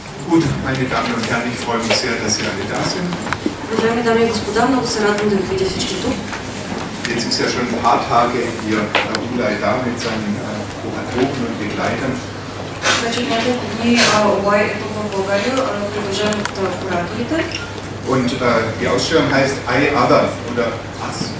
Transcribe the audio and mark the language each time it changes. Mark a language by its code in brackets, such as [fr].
[de] Gut, meine Damen und Herren, ich freue mich sehr, dass Sie alle da sind. [bg] Уважаеми дами и господа, много се радвам да ви видя всички тук. [de] Jetzt ist ja schon ein paar Tage hier Ulay da mit seinen Kuratoren und Begleitern. [bg] Вече няколко дни Улай е тук в България, придружен от кураторите. [de] Und die Ausstellung heißt I Other oder As.